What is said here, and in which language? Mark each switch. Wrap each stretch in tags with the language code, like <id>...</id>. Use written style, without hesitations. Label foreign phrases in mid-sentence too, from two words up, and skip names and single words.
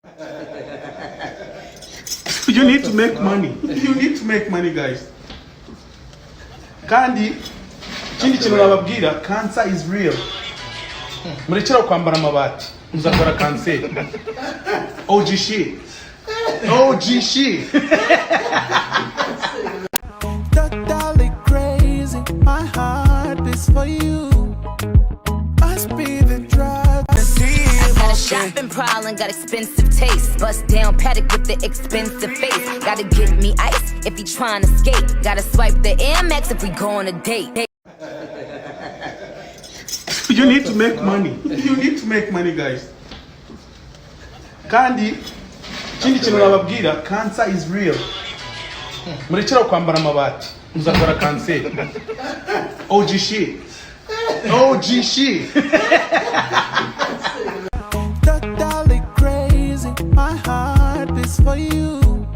<en>You need to make money. You need to make money, guys.</en> <rw>Kandi ikindi kintu nababwira,</rw> <en>cancer is real.</en> <rw>Murekera kwambara amabati muzakora kanseri.</rw> <en>OG shit. OG shit. Totally crazy, my heart is for you. Must be the drug. Got a shopping problem, got expensive taste. Bust down paddock with the expensive face. Gotta get me ice if he trying to skate. Gotta swipe the Amex if we go on a date. You need to make money. You need to make money, guys.</en> <rw>Kandi ikindi kintu nababwira,</rw> <en>cancer is real.</en> <rw>Murekera kwambara amabati muzakora kanseri.</rw> <en>OG shit. OG shit. Totally crazy, my heart is for you.</en>